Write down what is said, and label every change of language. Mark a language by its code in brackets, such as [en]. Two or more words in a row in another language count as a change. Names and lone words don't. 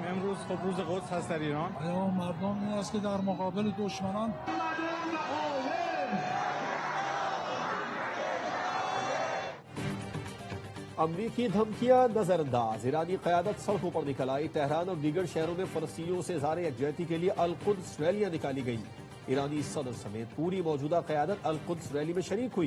[fa] امروز خب روز قدس هست در ایران. پیام مردم این است که در مقابل دشمنان [ur] امریکی دھمکیاں نظرانداز. ایرانی قیادت سڑکوں پر نکل آئی۔ تہران اور دیگر شہروں میں فلسطینیوں سے اظہار یکجہتی کے لیے القدس ریلیاں نکالی گئی. ایرانی صدر سمیت پوری موجودہ قیادت القدس ریلی میں شریک ہوئی.